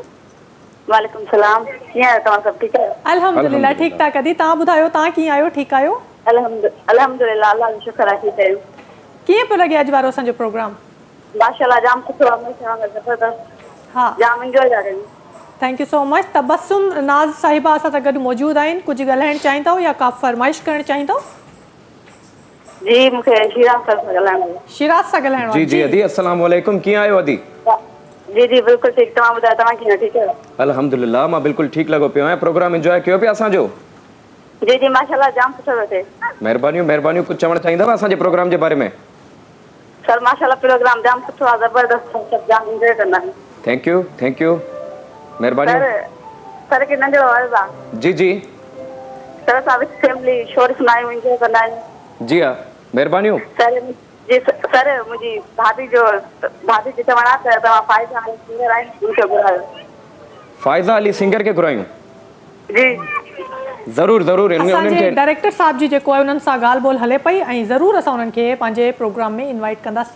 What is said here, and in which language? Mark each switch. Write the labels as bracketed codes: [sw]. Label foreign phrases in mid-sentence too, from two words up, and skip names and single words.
[ar] وعليكم السلام. [sd] कीअं आहियो तव्हां? सभु ठीकु आहियो? अल्हम्दुलिल्लाह ठीक ठाक। अदी तव्हां ॿुधायो तव्हां कीअं आहियो? ठीकु आहियो? अल्हम्दुलिल्लाह अल्लाह जो शुक्र आहे ठीकु आहियूं। कीअं पियो लॻे अॼु वारो असांजो प्रोग्राम? माशाल्लाह जाम सुठो आहे, हमेशह वांगुरु ज़बरदस्त। हा जाम एंजॉय था कयूं। [en] thank you so much. [sd] तबस्सुम नाज़ साहिबा असां सां गॾु मौजूदु आहिनि, कुझु ॻाल्हाइणु चाहींदव या का फरमाइश करणु चाहींदव? जी मूंखे शिराज सर सां ॻाल्हाइणो आहे। शिराज सां ॻाल्हाइणो जी आहे? जी अदी [ar] السلام عليكم, [sd] कीअं आहियो अदी? जी जी बिल्कुलु ठीकु। तव्हां ॿुधायो तव्हां कीअं ठीकु आहियो? अल्हम्दुलिल्लाह मां बिल्कुलु ठीकु लॻो पियो आहियां। प्रोग्राम एंजॉय कयो पिया असांजो? जी जी माशाल्लाह जाम सुठो पियो थिए। महिरबानियूं महिरबानियूं। कुझु चवणु चाहींदव असांजे प्रोग्राम जे बारे में? सर माशाल्लाह प्रोग्राम जाम सुठो आहे, ज़बरदस्त। सभु जाम एंजॉय कंदा आहियूं। [en] thank you महिरबानियूं। [sd] सर खे नंढिड़ो अर्ज़ु आहे। जी जी सर असां [en] with family [sd] शोर सुना आहियूं, एंजॉय कंदा आहियूं। जी हा महिरबानियूं। सर जी सर मुंहिंजी भाभी खे चवणु आहे त तव्हां फ़ाइज़ा अली सिंगर आहिनि, मूंखे घुरायो। फ़ाइज़ा अली सिंगर खे घुरायूं? जी ज़रूर ज़रूर। असांजे डायरेक्टर साहब जी जेको आहे उन्हनि सां ॻाल्हि ॿोल हले पई ऐं ज़रूर असां उन्हनि खे पंहिंजे प्रोग्राम में इनवाइट कंदासीं।